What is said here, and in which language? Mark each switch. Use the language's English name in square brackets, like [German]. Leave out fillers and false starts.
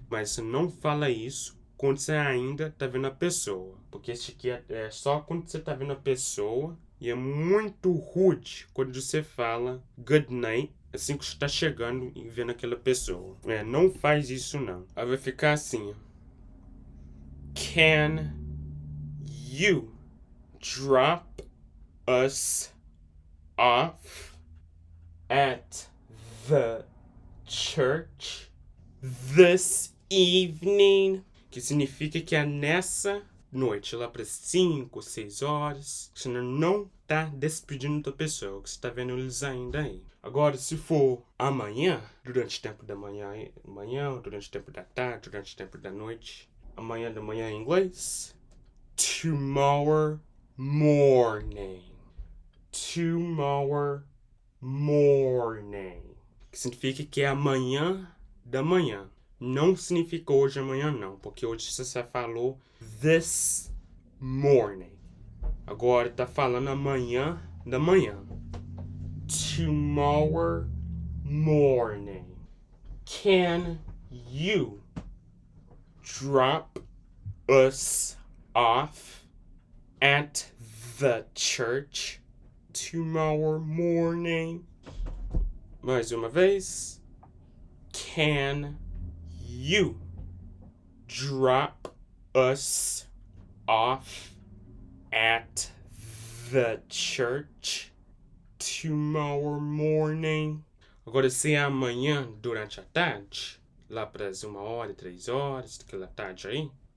[Portuguese] Mas você não fala isso quando você ainda tá vendo a pessoa. Porque esse aqui é só quando você tá vendo a pessoa. E é muito rude quando você fala [English] good night [Portuguese] assim que você tá chegando e vendo aquela pessoa. Não faz isso não. Aí vai ficar assim. [English] Can you drop us off at the church this evening? [Portuguese] Que significa que é nessa noite, lá para 5, 6 horas, você não tá despedindo da pessoa, que você tá vendo eles ainda aí. Agora, se for amanhã, durante o tempo da manhã, durante o tempo da tarde, durante o tempo da noite, amanhã da manhã em inglês, [English] tomorrow morning. Tomorrow morning. [Portuguese] Que significa que é amanhã da manhã. Não significa hoje amanhã não, porque hoje você falou [English] this morning. [Portuguese] Agora tá falando amanhã da manhã. [English] Tomorrow morning. Can you drop us off at the church tomorrow morning? [Portuguese] Mais uma vez. [English] Can you drop us off at the church tomorrow morning? [Portuguese] Agora, se é amanhã durante a tarde, lá para as 1h, 3h, daquela tarde aí.